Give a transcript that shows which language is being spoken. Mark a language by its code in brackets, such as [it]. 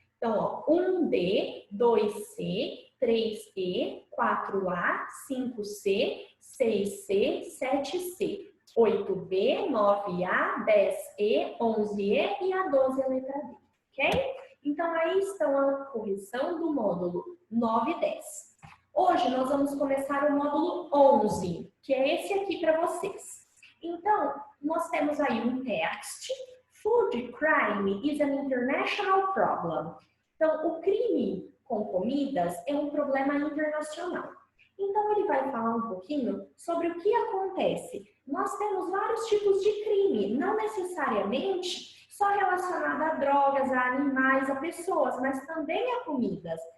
[pt] Então, ó, 1B, 2C, 3E, 4A, 5C, 6C, 7C, 8B, 9A, 10E, 11E e a 12 é a letra D, ok? Então, aí estão a correção do módulo 9 e 10. Hoje, nós vamos começar o módulo 11, que é esse aqui para vocês. Então, nós temos aí um text. [en] Food crime is an international problem. [pt] Então, o crime com comidas é um problema internacional. Então, ele vai falar um pouquinho sobre o que acontece. Nós temos vários tipos de crime, não necessariamente só relacionado a drogas, a animais, a pessoas, mas também a comidas.